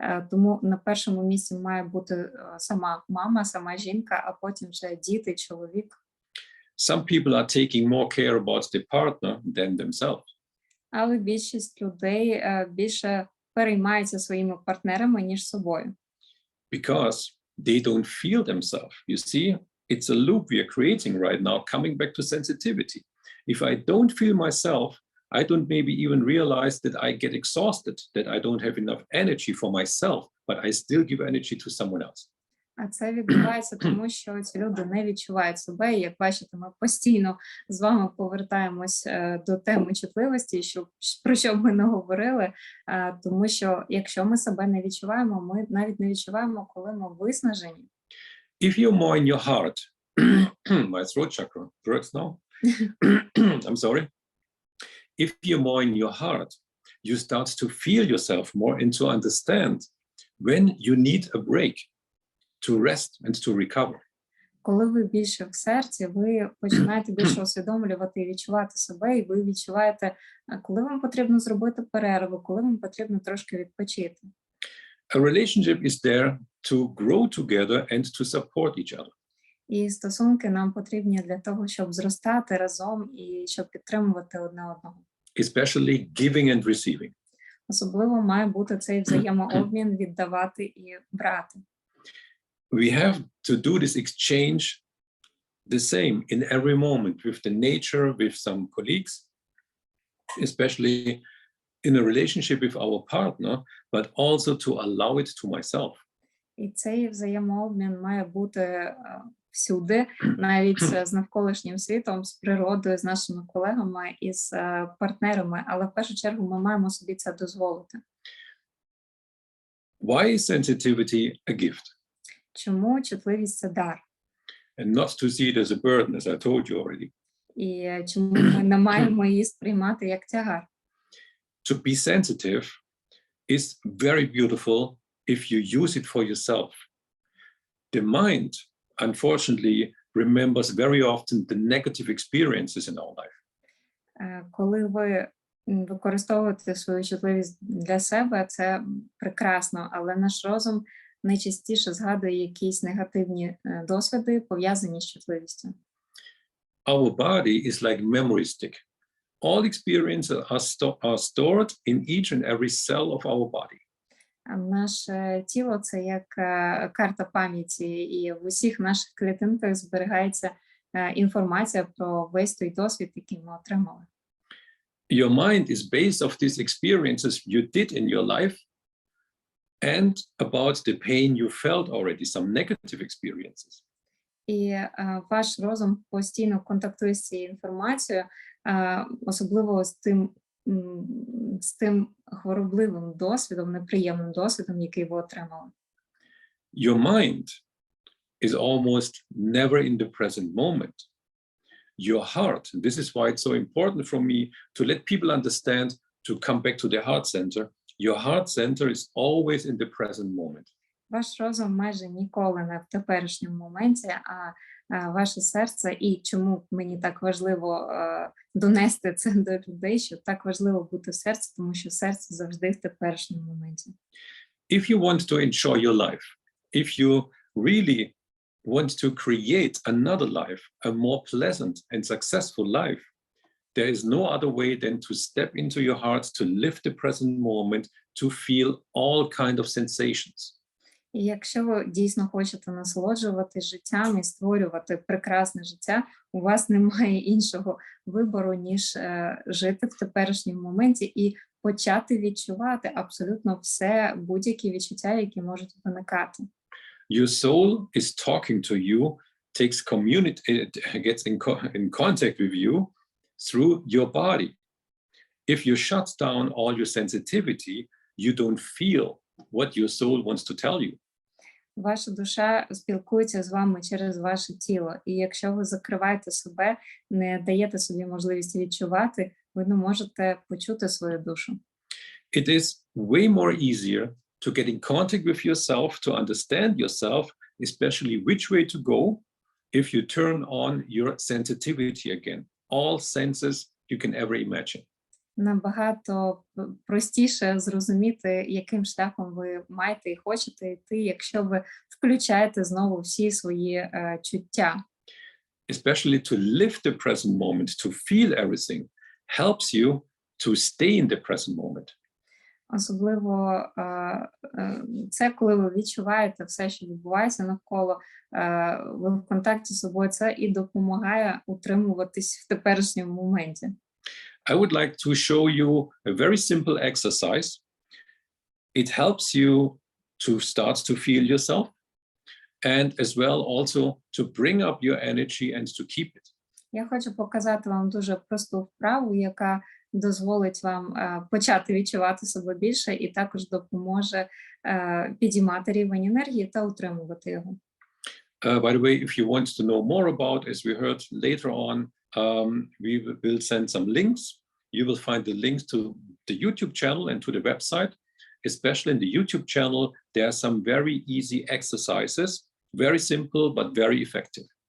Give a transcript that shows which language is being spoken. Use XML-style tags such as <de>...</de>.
<uk>Тому на першому місці має бути сама мама, сама жінка, а потім вже діти, чоловік.</uk> <en>Some people are taking more care about the partner than themselves.</en> <uk>Але більшість людей більше переймаються своїми партнерами, ніж собою.</uk> <en>Because they don't feel themselves. You see, it's a loop we are creating right now, coming back to sensitivity. If I don't feel myself, I don't maybe even realize that I get exhausted, that I don't have enough energy for myself, but I still give energy to someone else.</en> <uk>А це відбувається тому, що ці люди не відчувають себе. І, як бачите, ми постійно з вами повертаємось до теми чутливості, про що б ми не говорили, тому що якщо ми себе не відчуваємо, ми навіть не відчуваємо, коли ми виснажені.</uk> <en>If you're more in your heart, my throat chakra works now. I'm sorry. If you're more in your heart, you start to feel yourself more and to understand when you need a break to rest and to recover.</en> <uk>Коли ви більше в серці, ви починаєте більше усвідомлювати і відчувати себе, і ви відчуваєте, коли вам потрібно зробити перерву, коли вам потрібно трошки відпочити.</uk> <en>A relationship is there to grow together and to support each other.</en> <uk>І стосунки нам потрібні для того, щоб зростати разом і щоб підтримувати одне одного.</uk> <en>Especially giving and receiving.</en> <uk>Особливо має бути цей взаємообмін, віддавати і брати.</uk> <en>We have to do this exchange the same in every moment with the nature, with some colleagues, especially in a relationship with our partner, but also to allow it to myself.</en> <uk>І цей взаємообмін має бути всюди, навіть з навколишнім світом, з природою, з нашими колегами і з партнерами, але в першу чергу ми маємо собі це дозволити.</uk> <en>Why is sensitivity a gift?</en> <uk>Чому чутливість – це дар?</uk> <en>And not to see it as a burden, as I told you already.</en> <uk>І чому ми не маємо її сприймати як тягар?</uk> <en>To be sensitive is very beautiful if you use it for yourself. The mind, unfortunately, remembers very often the negative experiences in our life.</en> <uk>Коли ви використовуєте свою чутливість для себе, це прекрасно, але наш розум найчастіше згадує якісь негативні досвіди, пов'язані з чутливістю.</uk> <en>Our body is like memory stick. All experiences are stored in each and every cell of our body.</en> <uk>Наше тіло – це як карта пам'яті, і в усіх наших клітинках зберігається інформація про весь той досвід, який ми отримали.</uk> <en>Your mind is based off these experiences you did in your life and about the pain you felt already, some negative experiences.</en> <uk>І ваш розум постійно контактує з цією інформацією, особливо з тим хворобливим досвідом, неприємним досвідом, який ви отримали.</uk> <en>Your mind is almost never in the present moment. Your heart, and this is why it's so important for me to let people understand, to come back to the heart center. Your heart center is always in the present moment.</en> <uk>Ваш розум майже ніколи не в теперішньому моменті, а ваше серце, і чому мені так важливо донести це до людей, що так важливо бути в серці, тому що серце завжди в теперішньому моменті.</uk> <en>If you want to enjoy your life, if you really want to create another life, a more pleasant and successful life, there is no other way than to step into your heart, to live the present moment, to feel all kind of sensations.</en> <uk>І якщо ви дійсно хочете насолоджувати життям і створювати прекрасне життя, у вас немає іншого вибору, ніж жити в теперішньому моменті і почати відчувати абсолютно все, будь-які відчуття, які можуть виникати.</uk> <en>Your soul is talking to you, gets in contact with you through your body. If you shut down all your sensitivity, you don't feel what your soul wants to tell you.</en> <uk>Ваша душа спілкується з вами через ваше тіло, і якщо ви закриваєте себе, не даєте собі можливість відчувати, ви не можете почути свою душу.</uk> <en>It is way more easier to get in contact with yourself, to understand yourself, especially which way to go, if you turn on your sensitivity again. All senses you can ever imagine.</en> <uk>Набагато простіше зрозуміти, яким шляхом ви маєте і хочете йти, якщо ви включаєте знову всі свої чуття.</uk> <en>Especially to live the present moment, to feel everything, helps you to stay in the present moment.</en> <uk>Особливо це, коли ви відчуваєте все, що відбувається навколо, ви в контакті з собою, це і допомагає утримуватись в теперішньому моменті.</uk> <en>I would like to show you a very simple exercise. It helps you to start to feel yourself and as well also to bring up your energy and to keep it.</en> <uk>Я хочу показати вам дуже просту вправу, яка дозволить вам почати відчувати себе більше і також допоможе підіймати рівень енергії та утримувати його.</uk> <en>By the way, if you want to know more about, as we heard later on, we will send some links. You will find the links to the YouTube channel and to the website. Especially in the YouTube channel, there are some very easy exercises, very simple but very effective.</en>